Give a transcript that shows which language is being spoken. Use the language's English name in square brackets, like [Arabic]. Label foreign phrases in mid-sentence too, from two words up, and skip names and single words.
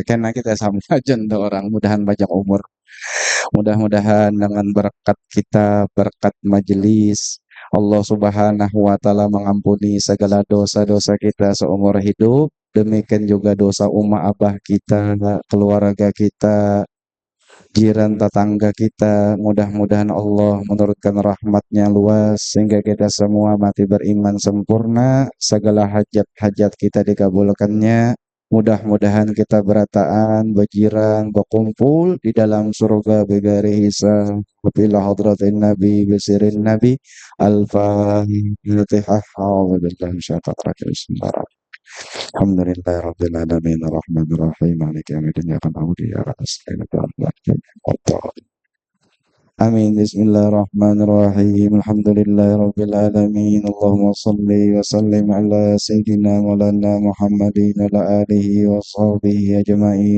[Indonesian] Karena kita sama aja orang, mudahan banyak umur. Mudah-mudahan dengan berkat kita, berkat majelis, Allah [Arabic] سبحانه وتعالى [Indonesian] mengampuni segala dosa-dosa kita seumur hidup, demikian juga dosa umat abah kita, keluarga kita, jiran tetangga kita. Mudah-mudahan Allah menurunkan rahmatnya luas sehingga kita semua mati beriman sempurna, segala hajat-hajat kita dikabulkannya. Mudah-mudahan kita berataan, berjiran, berkumpul di dalam surga [Arabic] بغير حساب. إلى حضرة النبي، بسر النبي، الفاتحة. الحمد لله, الحمد لله رب العالمين الرحمن الرحيم مالك يوم الدين إياك نعبد وإياك نستعين آمين. بسم الله الرحمن الرحيم. الحمد لله رب العالمين. اللهم صل وسلم على سيدنا مولانا محمد وعلى آله وصحبه أجمعين.